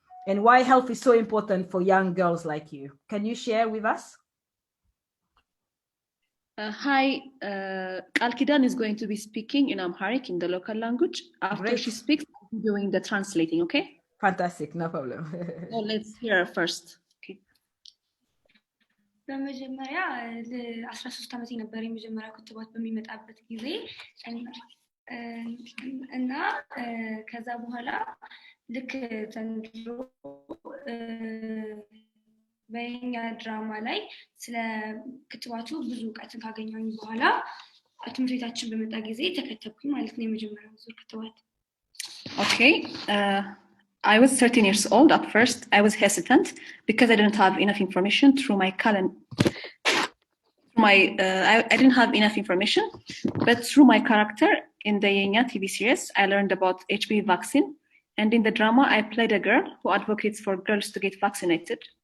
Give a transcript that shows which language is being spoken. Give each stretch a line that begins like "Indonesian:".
English: And why health is so important for young girls like you? Can you share with us? Hi, Kalkidan is going to be speaking in Amharic, in the local language. After she speaks, I'll be doing the translating, okay? Fantastic, no problem. So let's hear her first. Okay.
Amharic: በመጀመሪያ ለ13 ዓመት ነበር የመጀመሪያ ክትባት በሚመጣበት ጊዜ እና ከዛ በኋላ ልክ ዘንድሮ በእኛ ድራማ ላይ ስለ ክትባቱ ብዙ እውቀትን ካገኘሁኝ በኋላ ትምህርት ቤታችን በመጣ ጊዜ ተከተብኩኝ ማለት ነው የመጀመሪያው ዙር ክትባት።
English: Okay. I was 13 years old. At first, I was hesitant because I didn't have enough information through my calendar. I didn't have enough information, but through my character in the Yenya TV series, I learned about HPV vaccine. And in the drama, I played a girl who advocates for girls to get vaccinated.